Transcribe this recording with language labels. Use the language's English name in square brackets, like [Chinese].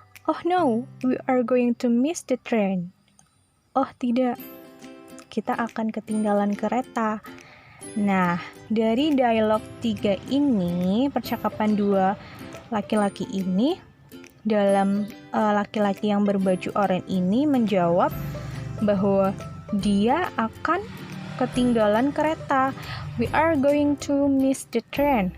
[English] Oh no, we are going to miss the train. [Indonesian] Oh tidak, kita akan ketinggalan kereta. Nah, dari dialog 3 ini, percakapan dua laki-laki ini, dalam laki-laki yang berbaju oranye ini menjawab bahwa dia akan ketinggalan kereta. [English] We are going to miss the train.